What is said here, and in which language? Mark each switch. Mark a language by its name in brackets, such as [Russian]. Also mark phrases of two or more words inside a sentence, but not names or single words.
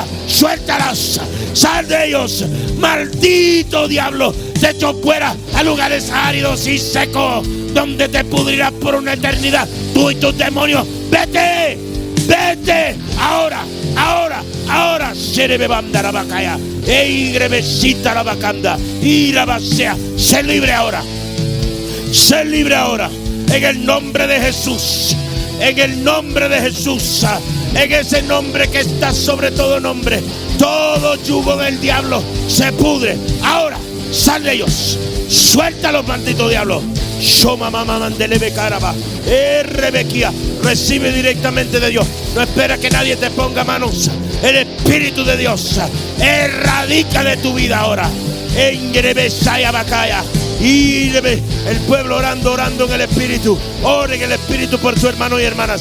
[Spanish] Suéltalas. Sal de ellos. Maldito diablo. Te echo fuera a lugares áridos y secos, donde te pudrirás por una eternidad. Tú y tus demonios. Vete. Ahora. Serebe banda la bacaya. Ey, grebecita la bacanda. Y la basea. Sé libre ahora. En el nombre de Jesús. En el nombre de Jesús. En ese nombre que está sobre todo nombre. Todo yugo del diablo se pudre. Ahora, sal de ellos. Suéltalos, maldito diablo. Shoma mama mandelebe caraba. Rebequía. Recibe directamente de Dios. No espera que nadie te ponga manos. El Espíritu de Dios erradica de tu vida ahora. En Grebesaya Bacaya. Y el pueblo orando en el Espíritu. Ore en el Espíritu por su hermano y hermanas.